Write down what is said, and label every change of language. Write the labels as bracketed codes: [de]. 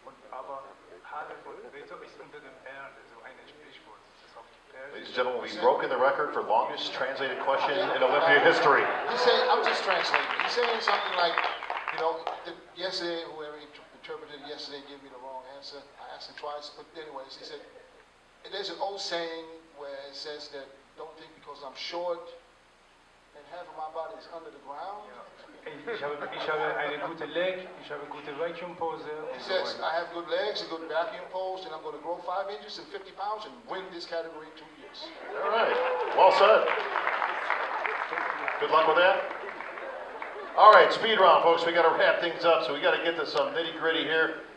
[de] Aber halbe Körper ist unter der Erde, so ein Sprichwort. [en] Ladies and gentlemen, we've broken the record for longest translated question in Olympia history. He's saying, I'm just translating. He's saying something like, you know, yesterday, whoever interpreted yesterday gave me the wrong answer. I asked him twice, but anyways, he said, there's an old saying where it says that don't think because I'm short and half of my body is under the ground. [de] Ich habe eine gute Leg, ich habe gute Vacuum Pose. [en] He says, I have good legs, a good vacuum pose, and I'm going to grow 5 inches and 50 pounds and win this category in 2 years. All right, well said. Good luck with that. All right, speed round, folks. We got to wrap things up, so we got to get to some nitty gritty here.